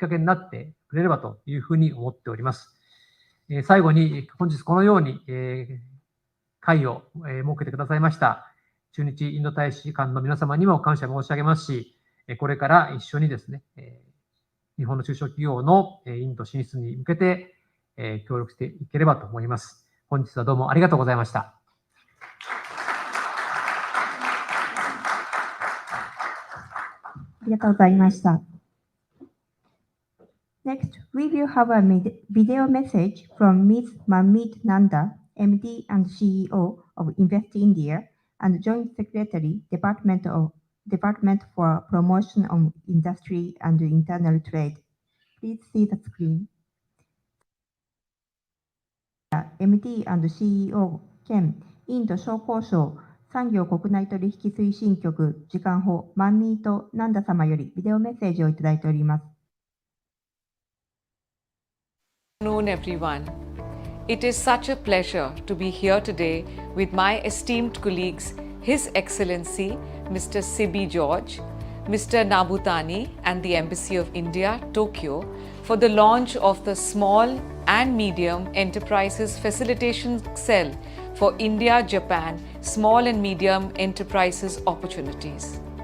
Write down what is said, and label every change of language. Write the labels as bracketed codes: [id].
[ja] かけになってくれればというふうに思っております。最後に、本日このように、会を設けてくださいました駐日インド大使館の皆様にも感謝申し上げますし、これから一緒にですね、日本の中小企業のインド進出に向けて協力していければと思います。本日はどうもありがとうございました。ありがとうございました。 [en] Next, we will have a video message from Ms. Manmeet Nanda, MD and CEO of Invest India and Joint Secretary, Department for Promotion of Industry and Internal Trade. Please see the screen. [ja] MD and CEO 兼インド商工省産業国内取引推進局次官補マンミート・ナンダ様よりビデオメッセージをいただいております。 [en] Good afternoon, everyone. It is such a pleasure to be here today with my esteemed colleagues, His Excellency Mr. Sibi George, Mr. Nabutani and the Embassy of India, Tokyo, for the launch of the Small and Medium Enterprises Facilitation Cell for India-Japan Small and Medium Enterprises Opportunities.